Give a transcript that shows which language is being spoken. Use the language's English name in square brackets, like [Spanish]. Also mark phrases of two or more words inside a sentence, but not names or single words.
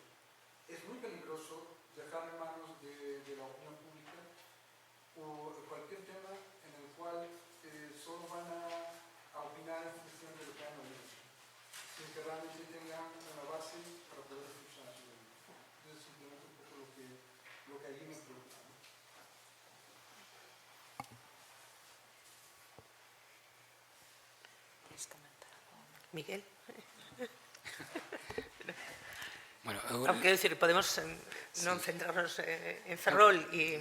[Spanish] Es muy peligroso dejar en manos de la opinión pública o cualquier tema en el cual solo van a opinar en función de lo que han oído, sin que realmente tengan una base para poder reflexionar sobre ello. Entonces, simplemente un poco lo que allí me preocupa. Miguel. Bueno, [Galician] Quero dicir, podemos non centrarnos en Ferrol e...